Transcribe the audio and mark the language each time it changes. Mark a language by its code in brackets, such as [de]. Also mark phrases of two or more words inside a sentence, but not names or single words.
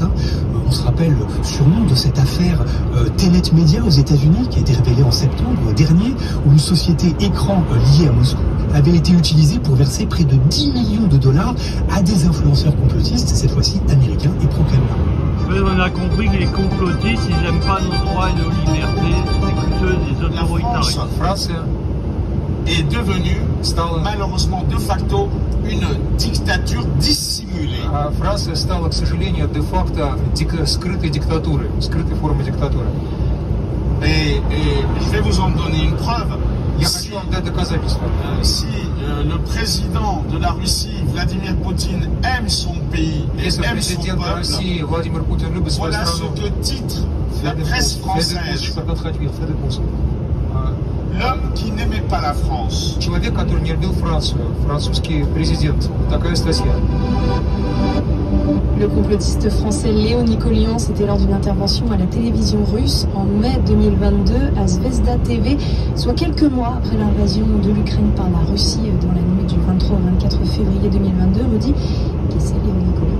[fr] On se rappelle sûrement de cette affaire Tenet Media aux États-Unis qui a été révélée en septembre dernier, où une société écran liée à Moscou avait été utilisée pour verser près de 10 millions de dollars à des influenceurs complotistes, cette fois-ci américains et pro-Kremlin. On a compris que les complotistes, ils n'aiment pas nos droits et nos libertés, c'est plutôt des autoritaristes. La France est devenue, malheureusement de facto, une dictature dissimulée. [ru] Франция стала, к сожалению, де-факто скрытой диктатурой, скрытой формой диктатуры. [fr] Et je vais vous en donner une preuve. Si le président de la Russie, Vladimir Poutine, aime son pays et aime son peuple, voilà ce que titre la presse française. L'homme qui n'aimait pas la France. [ru] Человек, который не любил Францию, французский президент. Такая статья. [fr] Le complotiste français Léo Nicolian, c'était lors d'une intervention à la télévision russe en mai 2022 à Zvezda TV, soit quelques mois après l'invasion de l'Ukraine par la Russie dans la nuit du 23 au 24 février 2022. Redit qui c'est Léo Nicolian.